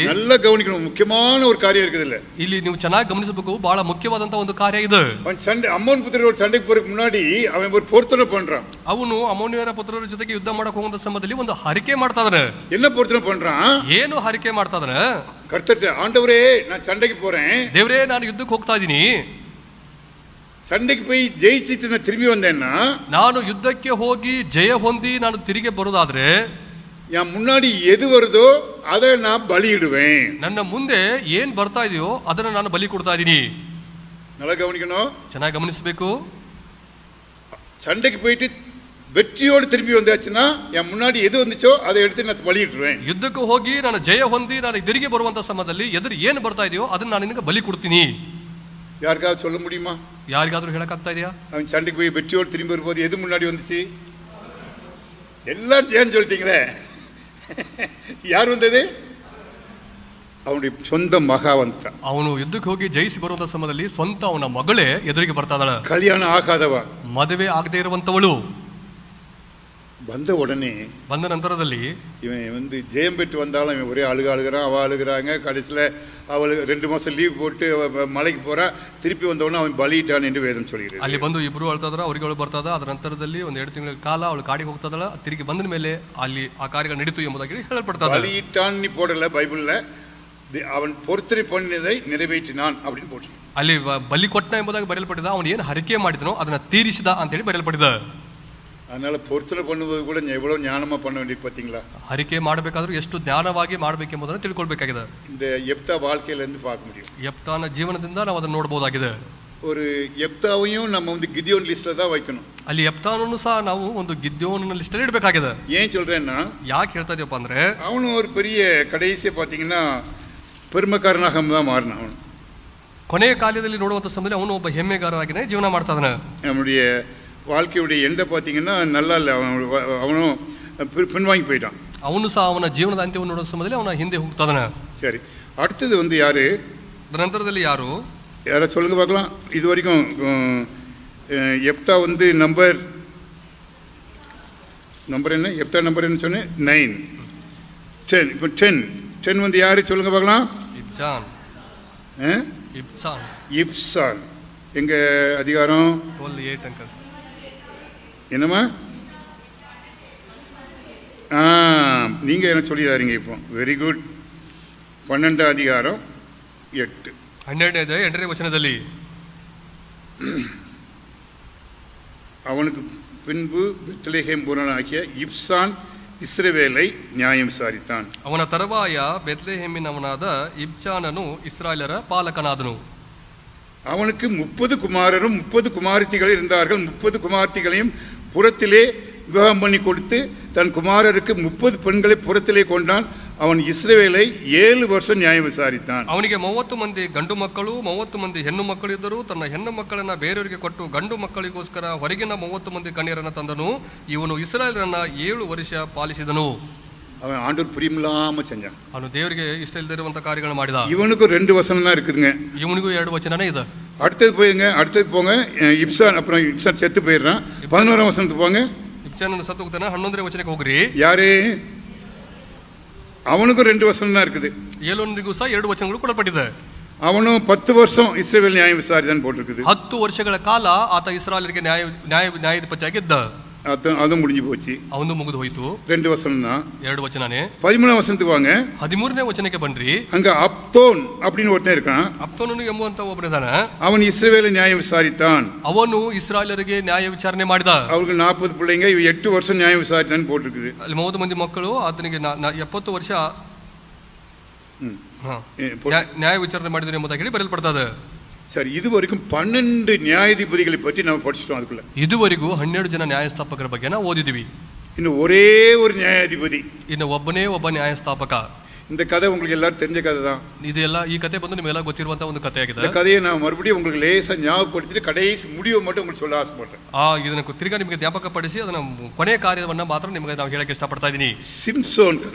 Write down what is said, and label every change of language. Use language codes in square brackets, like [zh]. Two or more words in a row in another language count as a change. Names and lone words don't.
[ta] நல்லா கவனிக்கணும், முக்கியமான ஒரு காரியம் இருக்குது இல்ல. [kn] ಇಲ್ಲಿ ನೀವು ಚೆನ್ನಾಗಿ ಗಮನಿಸಬೇಕು, ಬಹಳ ಮುಖ್ಯವಾದಂತ ಒಂದು ಕಾರ್ಯ ಇದೆ. [ta] அவன் அம்மோன் புத்திரரோடு சண்டைக்கு போறதுக்கு முன்னாடி அவன் ஒரு பொருத்தனை பண்றான். [kn] ಅವನು ಅಮೋನಿಯರ ಪುತ್ರರ ಜೊತೆಗೆ ಯುದ್ಧ ಮಾಡಕ್ಕೆ ಹೋಗುವಂತ ಸಮಯದಲ್ಲಿ ಒಂದು ಹರಿಕೆ ಮಾಡ್ತಾ ಇದ್ದಾನೆ. [ta] என்ன பொருத்தனை பண்றான்? [kn] ಏನು ಹರಿಕೆ ಮಾಡ್ತಾ ಇದ್ದಾನೆ? [ta] கர்த்தர், ஆண்டவரே நான் சண்டைக்கு போறேன், [kn] ದೇವರೇ ನಾನು ಯುದ್ಧಕ್ಕೆ ಹೋಗ್ತಾ ಇದ್ದೀನಿ, [ta] சண்டைக்கு போய் ஜெயிச்சிட்டு நான் திரும்பி வந்தேன்னா, [kn] ನಾನು ಯುದ್ಧಕ್ಕೆ ಹೋಗಿ ಜಯ ಹೊಂದಿ ನಾನು ತಿರುಗಿ ಬರೋದಾದ್ರೆ [ta] என் முன்னாடி எது வருதோ அதை நான் பலியிடுவேன். [kn] ನನ್ನ ಮುಂದೆ ಏನ್ ಬರ್ತಾ ಇದೆಯೋ ಅದನ್ನ ನಾನು ಬಲಿ ಕೊಡ್ತಾ ಇದ್ದೀನಿ. [ta] நல்லா கவனிக்கணும். [kn] ಚೆನ್ನಾಗಿ ಗಮನಿಸಬೇಕು. [ta] சண்டைக்கு போயிட்டு வெற்றியோடு திரும்பி வந்தாச்சுன்னா என் முன்னாடி எது வந்துச்சோ அதை எடுத்து நான் பலியிட்டுருவேன். [kn] ಯುದ್ಧಕ್ಕೆ ಹೋಗಿ ನಾನು ಜಯ ಹೊಂದಿ ನಾನು ತಿರುಗಿ ಬರುವಂತ ಸಮಯದಲ್ಲಿ ಎದುರು ಏನು ಬರ್ತಾ ಇದೆಯೋ ಅದನ್ನ ನಾನು ನಿನಗೆ ಬಲಿ ಕೊಡ್ತೀನಿ. [ta] யாருக்காவது சொல்ல முடியுமா? [kn] ಯಾರಿಗಾದ್ರೂ ಹೇಳಕ್ಕಾಗ್ತಾ ಇದೆಯಾ? [ta] அவன் சண்டைக்கு போய் வெற்றியோடு திரும்பி வரும்போது எது முன்னாடி வந்துச்சு? எல்லாரும் ஜெயம் சொல்லிட்டீங்களே. யார் வந்தது? அவனுடைய சொந்த மகா வந்துட்டான். [kn] ಅವನು ಯುದ್ಧಕ್ಕೆ ಹೋಗಿ ಜಯಿಸಿ ಬರುವಂತ ಸಮಯದಲ್ಲಿ ಸ್ವಂತ ಅವನ ಮಗಳೇ ಎದುರಿಗೆ ಬರ್ತಾ ಇದ್ದಾಳೆ. [ta] கல்யாணம் ஆகாதவ, [kn] ಮದುವೆ ಆಗದೆ ಇರುವಂತವಳು [ta] வந்த உடனே [kn] ಬಂದ ನಂತರದಲ್ಲಿ [ta] இவன் ஜெயம் பெற்று வந்தாலும் இவன் ஒரே அழுகிறான், அவள் அழுகிறாங்க. கடைசியில் அவள் 2 மாதம் லீவ் போட்டு மலைக்கு போறா. திருப்பி வந்தவொடனே அவன் பலியிட்டான் என்று வேதம் சொல்கிறது. [kn] ಅಲ್ಲಿ ಬಂದು ಇಬ್ರು ಅಳ್ತಾ ಇದ್ರ, ಅವರಿಗೆ ಅವಳು ಬರ್ತದ. ಅದರ ನಂತರದಲ್ಲಿ 1-2 ತಿಂಗಳ ಕಾಲ ಅವಳು ಕಾಡಿಗೆ ಹೋಗ್ತದಳ. ತಿರುಗಿ ಬಂದ ಮೇಲೆ ಅಲ್ಲಿ ಆ ಕಾರ್ಯಗಳು ನಡೀತು ಎಂಬುದಾಗಿ ಹೇಳಲ್ಪಡ್ತದೆ. [ta] பலியிட்டான் நீ போடல பைபிள்ல, அவன் பொருத்தனை பண்ணினதை நிறைவேற்றினான் அப்படின்னு போட்டு [kn] ಅಲ್ಲಿ ಬಲಿ ಕೊಟ್ಟ ಎಂಬುದಾಗಿ ಬರೆಯಲ್ಪಟ್ಟಿದೆ. ಅವನು ಏನು ಹರಕೆ ಮಾಡಿದನೋ ಅದನ್ನ ತೀರಿಸಿದ ಅಂತ ಹೇಳಿ ಬರೆಯಲ್ಪಟ್ಟಿದೆ. [ta] அதனால பொருத்தனை பண்ணுவது கூட எவ்வளவு ஞானமா பண்ண வேண்டியது பாத்தீங்களா? [kn] ಹರಕೆ ಮಾಡಬೇಕಾದ್ರೂ ಎಷ್ಟು ಜ್ಞಾನವಾಗಿ ಮಾಡಬೇಕೆಂಬುದನ್ನು ತಿಳ್ಕೊಳ್ಬೇಕಾಗಿದೆ. [ta] இந்த எப்தா வாழ்க்கையில இருந்து பார்க்க முடியும். [kn] ಯೆಫ್ತಾನ ಜೀವನದಿಂದ ನಾವು ಅದನ್ನು ನೋಡಬಹುದಾಗಿದೆ. [ta] ஒரு எப்தாவையும் நம்ம வந்து கிதியோன் லிஸ்ட்ல தான் வைக்கணும். [kn] ಅಲ್ಲಿ ಯೆಫ್ತಾನನ್ನು ಸಹ ನಾವು ಒಂದು ಗಿದ್ಯೋನನ ಲಿಸ್ಟ್ ಅಲ್ಲಿ ಇಡಬೇಕಾಗಿದೆ. [ta] ஏன் சொல்றேன்னா, [kn] ಯಾಕೆ ಹೇಳ್ತಾ ಇದೀಯಪ್ಪ ಅಂದ್ರೆ [ta] அவனும் ஒரு பெரிய கடைசியா பாத்தீங்கன்னா பெருமைக்காரனாக தான் மாறினான். அவன் [kn] ಕೊನೆಯ ಕಾಲದಲ್ಲಿ ನೋಡುವಂತ ಸಮಯದಲ್ಲಿ ಅವನು ಒಬ್ಬ ಹೆಮ್ಮೆಗಾರರಾಗಿನೇ ಜೀವನ ಮಾಡ್ತಾ ಇದ್ದಾನೆ. [ta] நம்முடைய வாழ்க்கையுடைய எண்டை பார்த்தீங்கன்னா நல்லா இல்லை. அவனும் பின்வாங்கி போயிட்டான். [kn] ಅವನು ಸಹ ಅವನ ಜೀವನದ ಅಂತ್ಯವನ್ನು ನೋಡುವ ಸಮಯದಲ್ಲಿ ಅವನ ಹಿಂದೆ ಹೋಗ್ತಾ ಇದ್ದಾನೆ. [ta] சரி, அடுத்தது வந்து யாரு? [kn] ನಂತರದಲ್ಲಿ ಯಾರು? [ta] யாரை சொல்லுங்க பார்க்கலாம். இது வரைக்கும் எப்தா வந்து நம்பர் என்ன? எப்தா நம்பர் என்ன சொன்னேன்? 9, 10. இப்போ 10 வந்து யாரு சொல்லுங்க பார்க்கலாம். இப்சான். எங்க அதிகாரம்? 12:8 அங்கிள். என்னம்மா? நீங்க என்ன சொல்லிதாருங்க இப்போ? [en] very good. [ta] 12 அதிகாரம் 8. [kn] 8ನೇ ವಚನದಲ್ಲಿ [ta] அவனுக்கு பின்பு பெத்லெகேம் பூரணனாகிய இப்சான் இஸ்ரவேலை நியாயம் விசாரித்தான். [kn] ಅವನ ತರುವಾಯ ಬೆತ್ಲೆಹೇಮಿನವನಾದ ಇಬ್ಚಾನನು ಇಸ್ರಾಯೇಲರ ಪಾಲಕನಾದನು. [ta] அவனுக்கு 30 குமாரரும் 30 குமாரத்திகள் இருந்தார்கள். 30 குமாரத்திகளையும் புறத்திலே விவாகம் பண்ணி கொடுத்து தன் குமாரருக்கு 30 பெண்களை புறத்திலே கொண்டான். அவன் இஸ்ரவேலை 7 வருஷம் நியாயம் விசாரித்தான். [kn] ಅವನಿಗೆ 30 ಮಂದಿ ಗಂಡು ಮಕ್ಕಳು 30 ಮಂದಿ ಹೆಣ್ಣು ಮಕ್ಕಳು ಇದ್ದರು. ತನ್ನ ಹೆಣ್ಣು ಮಕ್ಕಳನ್ನ ಬೇರೆಯವರಿಗೆ ಕೊಟ್ಟು ಗಂಡು ಮಕ್ಕಳಿಗೋಸ್ಕರ ಹೊರಗಿನ 30 ಮಂದಿ ಕನ್ಯರನ್ನ ತಂದನು. ಇವನು ಇಸ್ರಾಯೇಲರನ್ನ 7 ವರ್ಷ ಪಾಲಿಸಿದನು. [ta] அவன் ஆண்டவர் பிரியமில்லாம செஞ்சான். [kn] ಅವನು ದೇವರಿಗೆ ಇಷ್ಟ ಇಲ್ಲದಿರುವಂತ ಕಾರ್ಯಗಳನ್ನು ಮಾಡಿದ. [ta] இவனுக்கு 2 வசனம் தான் இருக்குதுங்க. [kn] ಇವನಿಗೂ 2 ವಚನನೇ ಇದೆ. [ta] அடுத்தது போங்க. இப்சான் அப்புறம் இப்சான் செத்து போயிடுறான். 11ஆம் வசனத்துக்கு போங்க. [kn] ಇಬ್ಚಾನನು ಸತ್ತು ಹೋಗ್ತಾನೆ. 11ನೇ ವಚನಕ್ಕೆ ಹೋಗ್ರಿ. [ta] யாரு? அவனுக்கும் 2 வசனம் தான் இருக்குது. [kn] ಏಲೋನಿಗೂ ಸಹ 2 ವಚನಗಳು ಕೊಡಲ್ಪಟ್ಟಿದೆ. [ta] அவனும் 10 வருஷம் இஸ்ரவேல் நியாயம் விசாரித்தான் போட்டிருக்குது. [kn] 10 ವರ್ಷಗಳ ಕಾಲ ಆತ ಇಸ್ರಾಯೇಲರಿಗೆ ನ್ಯಾಯಾಧಿಪತಿಯಾಗಿದ್ದ. [ta] அதுவும் முடிஞ்சு போச்சு. [kn] ಅವನು ಮುಗಿದು ಹೋಯಿತು. [ta] 2 வசனம் தான். [kn] 2 ವಚನನೇ. [ta] 13ஆம் வசனத்துக்கு வாங்க. [kn] 13ನೇ ವಚನಕ್ಕೆ ಬನ್ರಿ. [ta] அங்க அப்தோன் அப்படின்னு ஒருத்தன் இருக்கான். [kn] ಅಪ್ತೋನನು ಎಂಬುವಂತ ಒಬ್ಬನಿದ್ದಾನೆ. [ta] அவன் இஸ்ரவேலை நியாயம் விசாரித்தான். [kn] ಅವನು ಇಸ್ರಾಯೇಲರಿಗೆ ನ್ಯಾಯ ವಿಚಾರಣೆ ಮಾಡಿದ. [ta] அவருக்கு 40 பிள்ளைங்க. 8 வருஷம் நியாயம் விசாரித்தான்னு போட்டிருக்குது. [kn] ಅಲ್ಲಿ 30 ಮಂದಿ ಮಕ್ಕಳು. ಆತನಿಗೆ 70 ವರ್ಷ ನ್ಯಾಯ ವಿಚಾರಣೆ ಮಾಡಿದ್ರು ಎಂಬುದಾಗಿ ಹೇಳಿ ಬರೆಯಲ್ಪಡ್ತದೆ. [ta] சரி, இதுவரைக்கும் 12 நியாயாதிபதிகளை பற்றி நம்ம படிச்சிட்டோம். அதுக்குள்ள [kn] ಇದುವರೆಗೂ 12 ಜನ ನ್ಯಾಯಸ್ಥಾಪಕರ ಬಗ್ಗೆ ನಾವು ಓದಿದ್ವಿ. [ta] ಇನ್ನು ஒரே ஒரு நியாயாதிபதி. [kn] ಇನ್ನು ಒಬ್ಬನೇ ಒಬ್ಬ ನ್ಯಾಯಸ್ಥಾಪಕ. [ta] இந்த கதை உங்களுக்கு எல்லாரும் தெரிஞ்ச கதை தான். [kn] ಇದೆಲ್ಲ ಈ ಕತೆ ಬಂದು ನಿಮ್ಮೆಲ್ಲ ಗೊತ್ತಿರುವಂತ ಒಂದು ಕಥೆಯಾಗಿದೆ. [ta] இந்த கதையை நான் மறுபடியும் உங்களுக்கு லேசா ஞாபகப்படுத்திட்டு கடைசி முடிவை மட்டும் உங்களுக்கு சொல்ல ஆசைப்படுறேன். [kn] ಇದನ್ನ ತಿರ್ಗಾ ನಿಮಗೆ ಜ್ಞಾಪಕಪಡಿಸಿ ಅದನ್ನ ಕೊನೆಯ ಕಾರ್ಯವನ್ನ ಮಾತ್ರ ನಿಮಗೆ ನಾವು ಹೇಳಕ್ಕೆ ಇಷ್ಟಪಡ್ತಾ ಇದ್ದೀನಿ. [ta] சிம்சோன் கதை.